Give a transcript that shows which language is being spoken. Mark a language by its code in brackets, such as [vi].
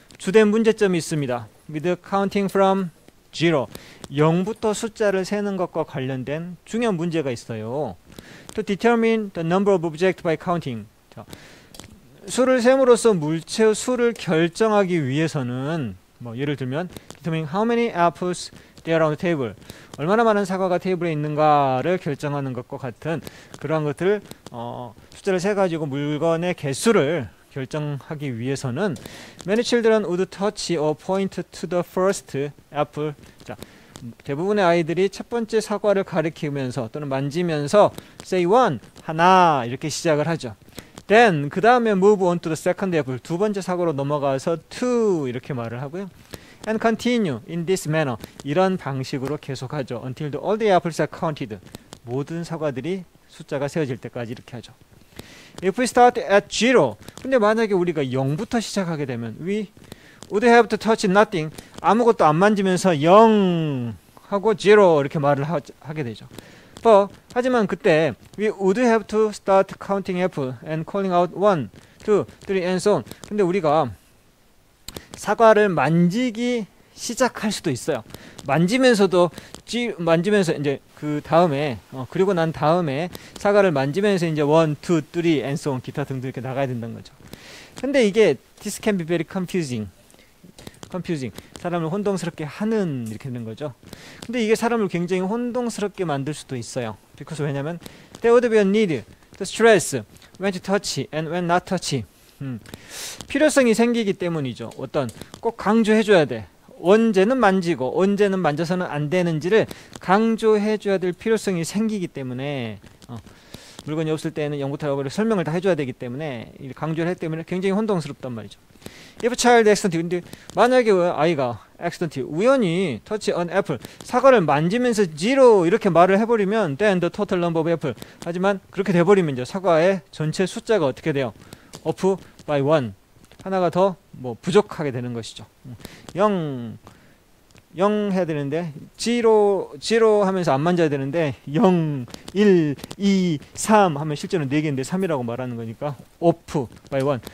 [ko] 주된 문제점이 있습니다. [en] With counting from 0. [ko] 0부터 숫자를 세는 것과 관련된 중요한 문제가 있어요. [en] To determine the number of objects by counting. [ko] 자, 수를 셈으로써 물체의 수를 결정하기 위해서는 뭐 예를 들면 [en] determine how many apples there are on the table. [ko] 얼마나 많은 사과가 테이블에 있는가를 결정하는 것과 같은 그러한 것들을 숫자를 세 가지고 물건의 개수를 결정하기 위해서는 [en] many children would touch or point to the first apple. [ko] 자, 대부분의 아이들이 첫 번째 사과를 가리키면서 또는 만지면서 [en] say one, [ko] 하나 이렇게 시작을 하죠. [en] Then [ko] 그 다음에 [en] move on to the second apple. [ko] 두 번째 사과로 넘어가서 two 이렇게 말을 하고요. [en] And continue in this manner. [ko] 이런 방식으로 계속하죠. [en] Until all the apples are counted. [ko] 모든 사과들이 숫자가 세워질 때까지 이렇게 하죠. [en] If we start at 0. [ko] 근데 만약에 우리가 0부터 시작하게 되면 [en] we would have to touch nothing. [ko] 아무것도 안 만지면서 0 하고 0 이렇게 말을 하게 되죠. 하지만 그때 [en] we would have to start counting apple and calling out 1, 2, 3 and so on. [ko] 근데 우리가 사과를 만지기 시작할 수도 있어요. 만지면서도 만지면서 이제 그 다음에 그리고 난 다음에 사과를 만지면서 이제 1, 2, 3 [en] and so on [ko] 기타 등등 이렇게 나가야 된다는 거죠. 근데 이게 [en] this can be very confusing. [ko] 사람을 혼동스럽게 하는 이렇게 되는 거죠. 근데 이게 사람을 굉장히 혼동스럽게 만들 수도 있어요. [en] because [ko] 왜냐면 [en] there would be a need to stress when to touch and when not touch. [ko] 필요성이 생기기 때문이죠. 꼭 강조해줘야 돼. 언제는 만지고 언제는 만져서는 안 되는지를 강조해줘야 될 필요성이 생기기 때문에 물건이 없을 때는 0부터 9를 설명을 다 해줘야 되기 때문에 강조를 했기 때문에 굉장히 혼동스럽단 말이죠. [en] If child accidentally, [ko] 근데 만약에 아이가 [en] accidentally 우연히 touch an apple, [ko] 사과를 만지면서 0 이렇게 말을 해버리면 [en] then the total number of apple. [ko] 하지만 그렇게 돼버리면 이제 사과의 전체 숫자가 어떻게 돼요? [en] off by 1. [ko] 하나가 더 부족하게 되는 것이죠. 0 해야 되는데 0 하면서 안 만져야 되는데 0, 1, 2, 3 하면 실제로 4개인데 3이라고 말하는 거니까 off by 1.